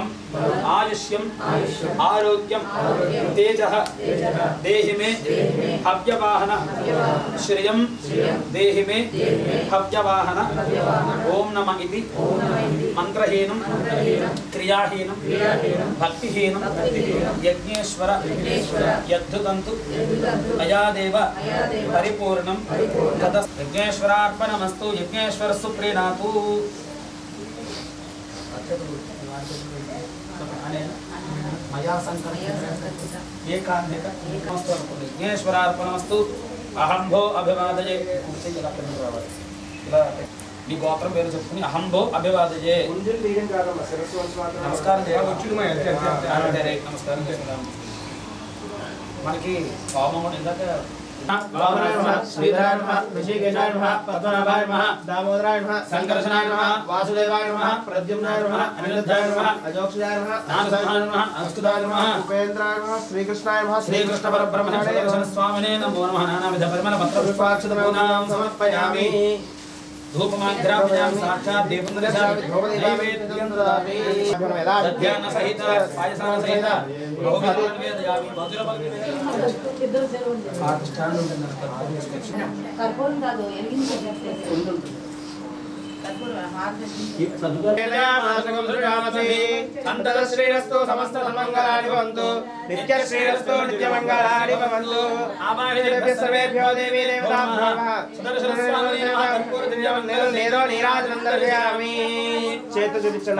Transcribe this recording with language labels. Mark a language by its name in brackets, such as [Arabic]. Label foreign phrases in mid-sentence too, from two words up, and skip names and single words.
[Sanskrit] आयुष्यं आरोग्यं तेजः देहि मे हव्यवाहन श्रियं देहि मे हव्यवाहन ओम नमः इति मंत्रहीनं क्रियाहीनं भक्तिहीनं यज्ञेश्वर यद्धुतन्तु अयादेव परिपूर्णं यज्ञेश्वरार्पणमस्तु यज्ञेश्वरस्सु प्रीणातु मया संकल्पित एकान्तिक यज्ञेश्वरार्पणमस्तु अहं भो अभिवादये नी गोत्रं [Telugu] పేరు చెప్పుకొని [Sanskrit] అహం భో అభివాదయే [Telugu] నమస్కారం నమస్కారం మనకి హోమం ఇందాక [Sanskrit] वामनाय नमः श्रीधराय नमः ऋषिकेशाय नमः पद्मनाभाय नमः दामोदराय नमः संकर्षणाय नमः वासुदेवाय नमः प्रद्युम्नाय नमः अनिरुद्धाय नमः अजोक्षजाय नमः नारदाय नमः अस्तुताय नमः उपेन्द्राय नमः श्रीकृष्णाय नमः श्रीकृष्ण परब्रह्मणे दर्शन स्वामिने नमो नमः नानाविध परिमल पत्र पुष्पाक्षतमेनां समर्पयामि धूपमाघ्रामयामि साक्षात् दीपन्दरसामि नैवेद्यं ददामि दध्यान सहित पायसन सहित बहुविधं वेदयामि [Telugu] కర్పూరం కాదు ఎలిగించే [Sanskrit] శ్రీరస్తు సమస్త సన్మంగళాని భవంతు నిత్య శ్రీరస్తు నిత్య మంగళాని భవంతు ఆవాహితేభ్యః సర్వేభ్యో దేవీ దేవతాభ్యో నమః సుదర్శన స్వామినే నమః కర్పూర దివ్యమంగళం నేరో నీరాజనం దర్శయామి [Telugu] చేత చూపించండి